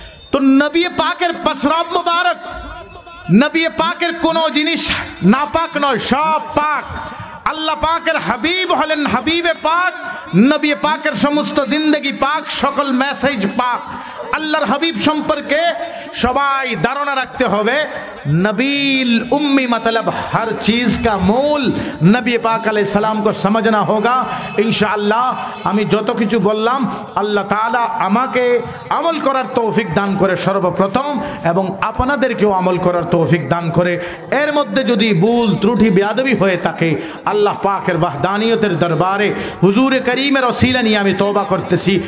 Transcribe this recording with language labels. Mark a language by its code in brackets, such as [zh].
[bn] তো নবী পাকের পেশাব মুবারক, নবী পাকের কোনো জিনিস নাপাক নয়, সব পাক। আল্লাহ পাকের হাবিব হলেন হাবিবে পাক, নবী পাকের সমস্ত জিন্দগি পাক, সকল মেসেজ পাক। আল্লাহর হাবিব সম্পর্কে সবাই ধারণা রাখতে হবে। [hi] नबील उम्मी मतलब हर चीज़ का मूल नबी पाक अलैहिस सलाम को समझना होगा। [bn] इंशाअल्लाह আমি যত কিছু বললাম আল্লাহ তাআলা আমাকে আমল করার তৌফিক দান করে সর্বপ্রথম, এবং আপনাদেরকেও আমল করার তৌফিক দান করে। এর মধ্যে যদি ভুল ত্রুটি বেয়াদবি হয়ে থাকে, আল্লাহ পাকের ওয়াহদানিয়তের দরবারে হুজুরে করিমের ওসিলা নিয়ে আমি তওবা করতেছি।